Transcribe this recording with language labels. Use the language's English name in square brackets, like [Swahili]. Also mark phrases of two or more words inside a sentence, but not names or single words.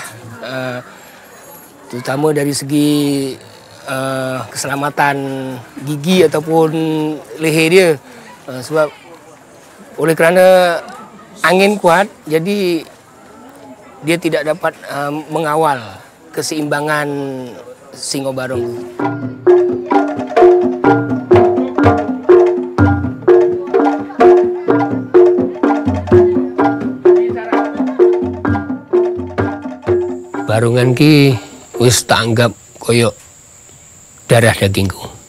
[Malay] Terutama dari segi keselamatan gigi ataupun leher dia. Sebab oleh kerana angin kuat, jadi dia tidak dapat mengawal keseimbangan Singa Barung. [Javanese] Barungan ki wis tak anggap koyok darah dagingku.